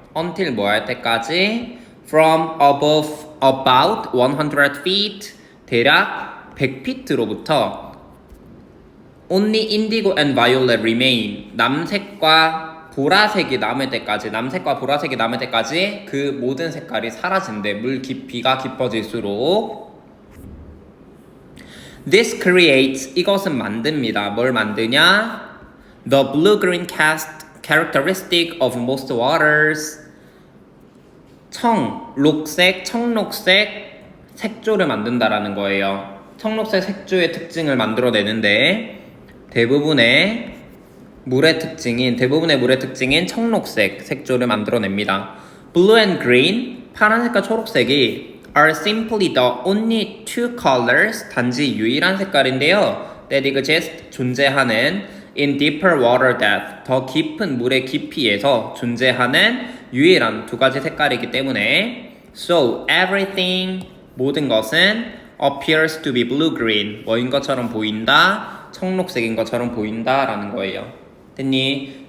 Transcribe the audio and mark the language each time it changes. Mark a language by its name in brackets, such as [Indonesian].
[English] until [Korean] 뭐 할 때까지? [English] from above about 100 feet, [Korean] 대략 100피트로부터 [English] only indigo and violet remain, [Korean] 남색과 보라색이 남을 때까지, 남색과 보라색이 남을 때까지 그 모든 색깔이 사라진대. 물 깊이가 깊어질수록. [English] This creates, [Korean] 이것은 만듭니다. 뭘 만드냐? [English] The blue-green characteristic of most waters, [Korean] 청록색 색조를 만든다라는 거예요. 청록색 색조의 특징을 만들어내는데 대부분의 물의 특징인 청록색 색조를 만들어냅니다. [English] Blue and green, [Korean] 파란색과 초록색이 [English] are simply the only two colors, [Korean] 단지 유일한 색깔인데요. [English] that exist, [Korean] 존재하는 [English] in deeper water depth, [Korean] 더 깊은 물의 깊이에서 존재하는 유일한 두 가지 색깔이기 때문에 [English] so everything, [Korean] 모든 것은 [English] appears to be blue-green, [Korean] 뭐인 것처럼 보인다, 청록색인 것처럼 보인다 라는 거예요. 됐니?